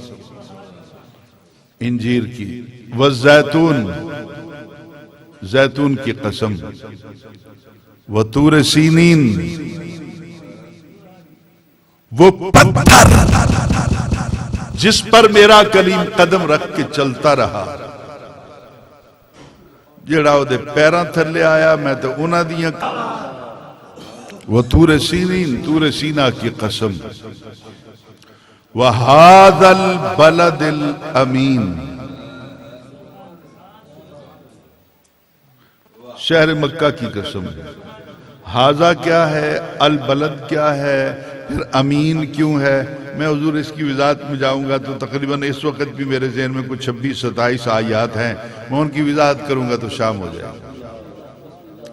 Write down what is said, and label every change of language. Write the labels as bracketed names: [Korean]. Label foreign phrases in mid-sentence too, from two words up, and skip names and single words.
[Urdu] انجیر کی، والزیتون، زیتون کی قسم، [Arabic] وطور سینین، [Urdu] وہ پتھر جس پر میرا کلیم قدم رکھ کے چلتا رہا، [Punjabi] جڑا وہ دے پیران تھلے آیا میں تو انہاں دیاں. [Arabic] وطور سینین، [Urdu] طور سینہ کی قسم، [Arabic] وَهَذَا الْبَلَدِ الْأَمِينَ، [Urdu] شہر مکہ کی قسم. ہاذا کیا ہے، البلد کیا ہے، پھر امین کیوں ہے؟ میں حضور اس کی وضاحت میں جاؤں گا تو تقریباً اس وقت بھی میرے ذہن میں کچھ 26-27 آیات ہیں، میں ان کی وضاحت کروں گا تو شام ہو جائے گا۔